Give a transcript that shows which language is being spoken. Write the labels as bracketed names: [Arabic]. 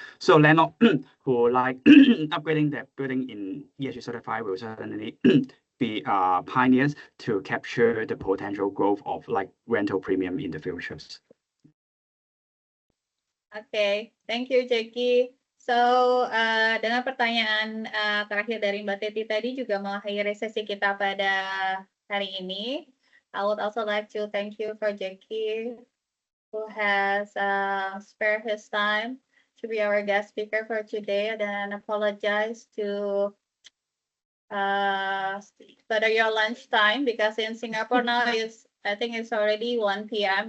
[English] So landlord who like upgrading their building in ESG certified will certainly be pioneers to capture the potential growth of like rental premium in the futures. Okay, thank you Jackie. [Indonesian] So dengan pertanyaan terakhir dari Mbak Teti tadi juga mengakhiri sesi kita pada hari ini. [English] I would also like to thank you for Jackie who has spared his time to be our guest speaker for today, and apologize to pada your lunch time because in Singapore now I think it's already 1 p.m.